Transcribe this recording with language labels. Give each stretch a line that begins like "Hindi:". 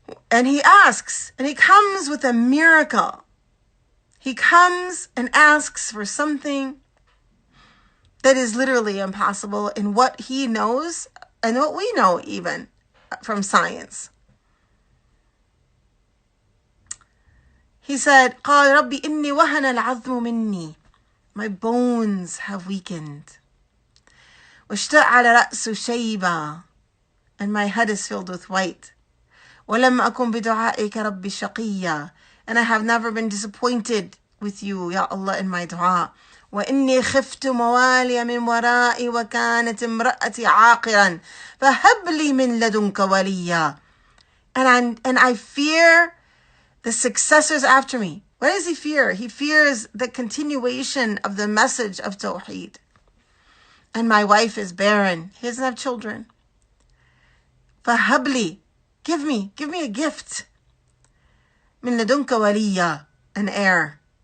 English: And he asks, and he comes with a miracle. He comes and asks for something that is literally impossible in what he knows and what we know even from science. He said,
Arabic: قال ربي إني وهن العظم مني.
English: My bones have weakened.
Arabic: واشتعل رأس شيبة.
English: And my head is filled with white.
Arabic: ولم أكن بدعائك ربي شقيا.
English: And I have never been disappointed with you, Ya Allah, in my dua.
Arabic: وإني خفت موالي من ورائي وكانت امرأتي عاقرا فهب لي من لدنك وليا.
English: And I fear the successors after me. What does he fear? He fears the continuation of the message of Tawheed. And my wife is barren. He doesn't have children.
Arabic: فهب لي.
English: Give me a gift.
Arabic: من لدنك وليا.
English: An heir.